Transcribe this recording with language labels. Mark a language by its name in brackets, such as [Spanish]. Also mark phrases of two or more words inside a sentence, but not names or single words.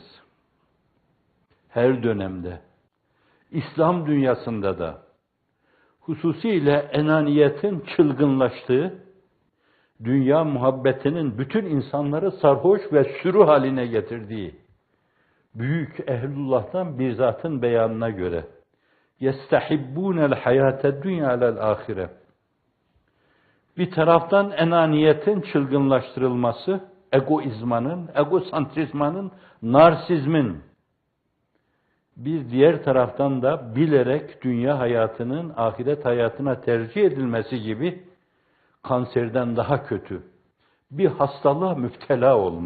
[Turkish] Her dönemde, İslam dünyasında da, hususiyle enaniyetin çılgınlaştığı, dünya muhabbetinin bütün insanları sarhoş ve sürü haline getirdiği, büyük ehlullah'tan bir zatın beyanına göre, [Arabic] يَسْتَحِبُّونَ الْحَيَاةَ الدُّنْيَا عَلَى الْآخِرَةِ. [Turkish] Bir taraftan enaniyetin çılgınlaştırılması, egoizmanın, egosantrizmanın, narsizmin, bir diğer taraftan da bilerek dünya hayatının ahiret hayatına tercih edilmesi gibi kanserden daha kötü bir hastalığa müptela olma.